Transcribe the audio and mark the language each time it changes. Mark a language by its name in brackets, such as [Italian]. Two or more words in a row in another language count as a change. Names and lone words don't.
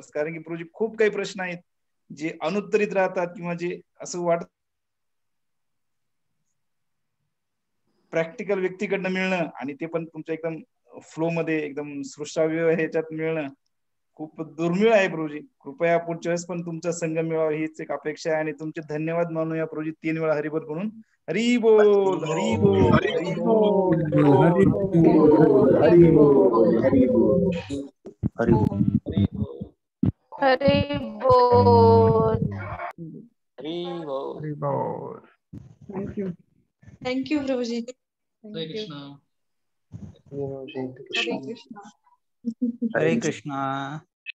[Marathi] कारण की प्रभूजी खूप काही प्रश्न आहेत जे अनुत्तरित राहतात, किंवा जे असं वाटत प्रॅक्टिकल व्यक्तीकडनं मिळणं, आणि ते पण तुमच्या एकदम फ्लो मध्ये एकदम सृष्टाव्य ह्याच्यात मिळणं खूप दुर्मिळ आहे प्रभूजी. कृपया पुढच्या वेळेस पण तुमचा संघ मिळावा हीच एक अपेक्षा आहे. आणि तुमचे धन्यवाद मानूया प्रभूजी 3 वेळा हरिबोल म्हणून. हरी बोल हरी बोल हरी बोल हरी बोल हरी बोल हरी बोल हरी बोल हरी बोल. हरी बोल. थँक्यू. थँक्यू प्रभूजी. हरे कृष्ण. हरे हरे कृष्ण. हरे कृष्णा.